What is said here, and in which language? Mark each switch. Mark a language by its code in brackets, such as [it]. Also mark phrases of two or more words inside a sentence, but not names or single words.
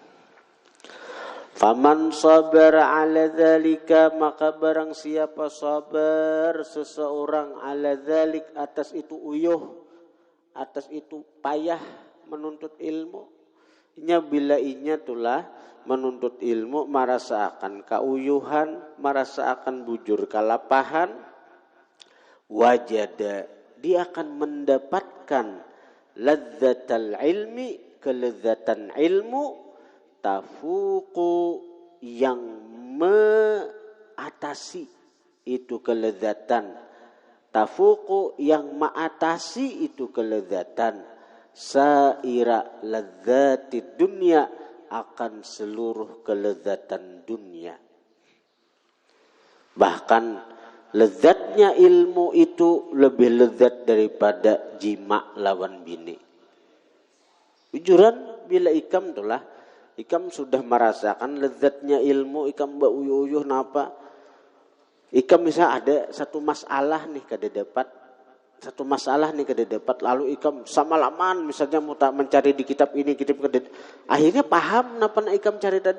[ar] Faman sabara ala dzalika, [id] maka barang siapa sabar seseorang [ar] ala dzalik [id] atas itu uyuh, atas itu payah menuntut ilmu. [bjn] Bila inya tulah menuntut ilmu merasa akan keuyuhan, merasa akan bujur kalapahan, [id] wajada dia akan mendapatkan [ar] ladzatal ilmi, [id] kelezatan ilmu, tafuqu yang mengatasi itu kelezatan, tafuqu yang mengatasi itu kelezatan, [ar] saira ladzatid dunya, [id] akan seluruh kelezatan dunia. Bahkan lezatnya ilmu itu lebih lezat daripada jima lawan bini. [bjn] Jujuran bila ikam itulah, ikam sudah merasakan lezatnya ilmu, ikam uyuh-uyuh napa. Ikam bisa ada satu masalah nih kada dapat, lalu ikam sama laman misalnya mau tak mencari di kitab ini, kitab kada, akhirnya paham napa nak ikam cari tadi.